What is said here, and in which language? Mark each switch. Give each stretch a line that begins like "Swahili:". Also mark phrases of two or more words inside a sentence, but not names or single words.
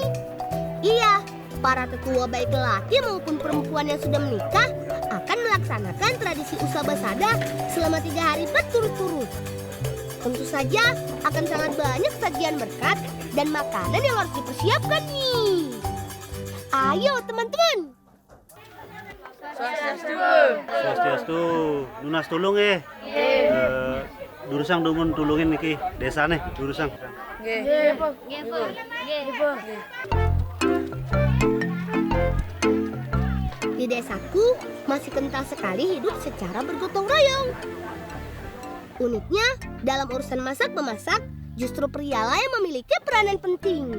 Indonesian: Iya, para tetua baik lelaki maupun perempuan yang sudah menikah akan melaksanakan tradisi Usabasada selama 3 hari berturut-turut. Tentu saja akan sangat banyak sajian berkat dan makanan yang harus dipersiapkan nih. Ayo teman-teman.
Balinese: Swastiastu, nunas tulung Durusang dumun tulungin niki desane Durusang.
Indonesian: Di desaku masih kental sekali hidup secara bergotong royong. Uniknya, dalam urusan masak-memasak, justru prialah yang memiliki peranan penting.